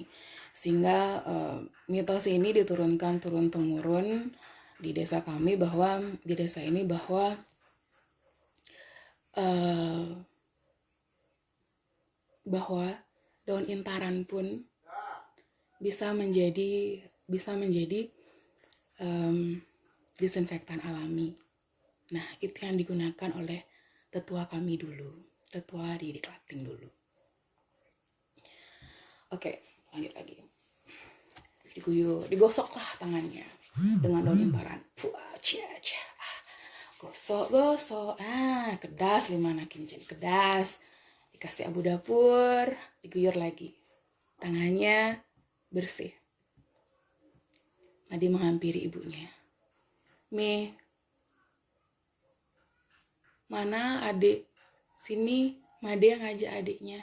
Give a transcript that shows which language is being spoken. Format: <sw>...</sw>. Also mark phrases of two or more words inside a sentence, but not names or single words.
<id>Sehingga mitos ini diturunkan turun-temurun di desa kami bahwa daun intaran pun bisa menjadi disinfektan alami. Nah, itu yang digunakan oleh tetua kami dulu, tetua di Klating dulu. Oke, lanjut lagi. Digosoklah tangannya dengan daun intaran.</id> <ban>Gosok. Kedas 5 nakin kedas.</ban> <id>Dikasih abu dapur, diguyur lagi. Tangannya bersih. Made menghampiri ibunya. Me, mana adik? Sini, Made yang ngajak adiknya.</id>